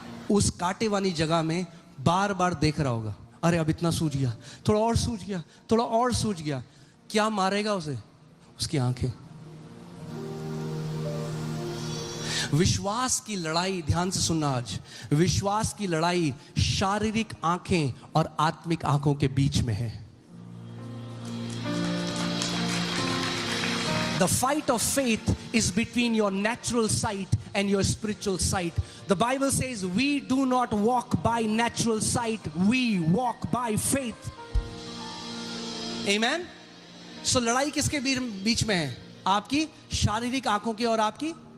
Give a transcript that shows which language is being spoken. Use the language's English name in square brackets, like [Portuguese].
[Hindi] उस कांटे वाली जगह में बार बार देख रहा होगा, अरे अब इतना सूज गया, थोड़ा और सूज गया, थोड़ा और सूज गया। क्या मारेगा उसे? उसकी आंखें। विश्वास की लड़ाई, ध्यान से सुनना आज, विश्वास की लड़ाई शारीरिक आंखें और आत्मिक आंखों के बीच में है। [English] The fight of faith is between your natural sight and your spiritual sight. The Bible says we do not walk by natural sight, we walk by faith. Amen. So [Hindi] लड़ाई किसके बीच में है? आपकी शारीरिक आंखों की और आपकी।